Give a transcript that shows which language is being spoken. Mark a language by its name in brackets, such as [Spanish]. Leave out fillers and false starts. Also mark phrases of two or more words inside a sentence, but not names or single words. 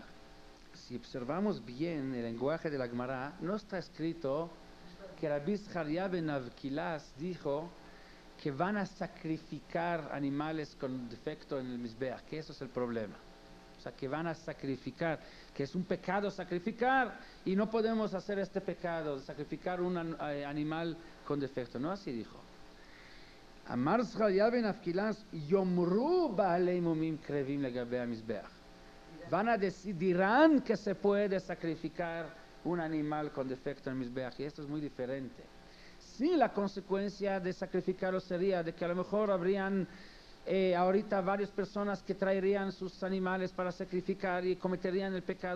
[Spanish] Si observamos bien el lenguaje de la Gemara, no está escrito que Rabbi Zecharia ben Avkilas dijo que van a sacrificar animales con defecto en el Mizbeach, que eso es el problema. O sea, que van a sacrificar, que es un pecado sacrificar, y no podemos hacer este pecado de sacrificar un animal con defecto. No así dijo. [Hebrew] אמר זכריה בן אבקולס יאמרו בעלי מומין קרבין לגבי המזבח. [Spanish] Van a decir, dirán que se puede sacrificar un animal con defecto en el Mizbeach, y esto es muy diferente. Sí, la consecuencia de sacrificarlo sería de que a lo mejor habrían ahorita varias personas que traerían sus animales para sacrificar y cometerían el pecado.